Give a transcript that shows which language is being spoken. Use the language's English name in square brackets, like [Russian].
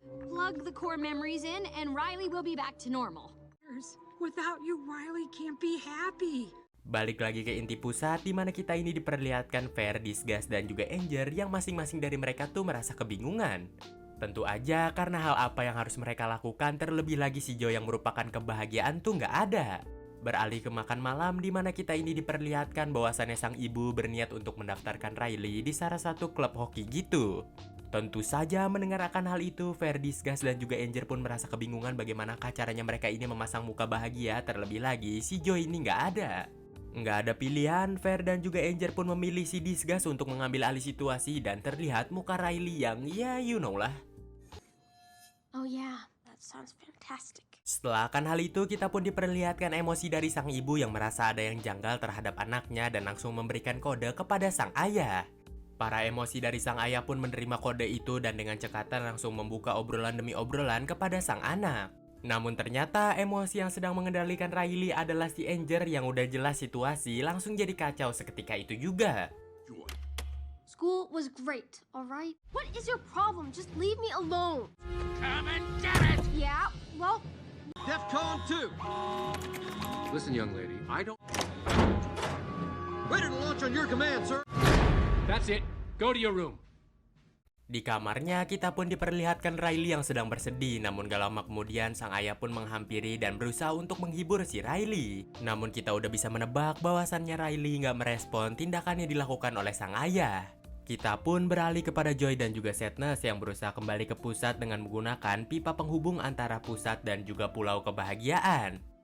[English] Plug the core memories in and Riley will be back to normal. Without you, Riley can't be happy. [Indonesian] Balik lagi ke inti pusat di mana kita ini diperlihatkan Fair, Disgust, dan juga Anger yang masing-masing dari mereka tuh merasa kebingungan. Tentu aja karena hal apa yang harus mereka lakukan, terlebih lagi si Joy yang merupakan kebahagiaan tuh nggak ada. Beralih ke makan malam di mana kita ini diperlihatkan bahwasannya sang ibu berniat untuk mendaftarkan Riley di salah satu klub hoki gitu. Tentu saja mendengar akan hal itu, Fair, Disgust, dan juga Anger pun merasa kebingungan bagaimana caranya mereka ini memasang muka bahagia, terlebih lagi si Joy ini nggak ada. Nggak ada pilihan, Fair dan juga Anger pun memilih si Disgust untuk mengambil alih situasi dan terlihat muka Riley yang ya [English] you know [Indonesian] lah. [English] Oh yeah, that sounds fantastic. [Indonesian] Setelah akan hal itu, kita pun diperlihatkan emosi dari sang ibu yang merasa ada yang janggal terhadap anaknya dan langsung memberikan kode kepada sang ayah. Para emosi dari sang ayah pun menerima kode itu dan dengan cekatan langsung membuka obrolan demi obrolan kepada sang anak. Namun ternyata emosi yang sedang mengendalikan Riley adalah si Anger yang udah jelas situasi langsung jadi kacau seketika itu juga. [English] School was great, alright? What is your problem? Just leave me alone. Come and get it! Yeah, well, DEFCON 2. Listen, young lady, I don't... Ready to launch on your command, sir. That's it. Go to your room. [Indonesian] Di kamarnya kita pun diperlihatkan Riley yang sedang bersedih, namun gak lama kemudian sang ayah pun menghampiri dan berusaha untuk menghibur si Riley. Namun kita udah bisa menebak bahwasannya Riley gak merespon tindakan yang dilakukan oleh sang ayah. Kita pun beralih kepada Joy dan juga Sadness yang berusaha kembali ke pusat dengan menggunakan pipa penghubung antara pusat dan juga pulau kebahagiaan.